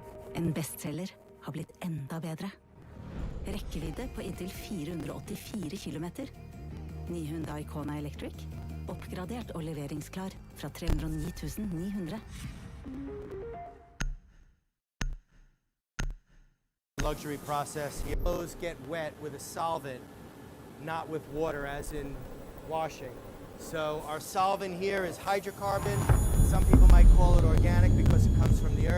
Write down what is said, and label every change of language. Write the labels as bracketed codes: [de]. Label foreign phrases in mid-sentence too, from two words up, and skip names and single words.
[no] En bestselger har blitt enda bedre. Rekkevidde på inntil 484 kilometer. Ny Hyundai Kona Electric. Oppgradert og leveringsklar fra 309 900. [en] Luxury process here. Clothes get wet with a solvent, not with water as in washing. So our solvent here is hydrocarbon. Some people might call it organic because it comes from the earth.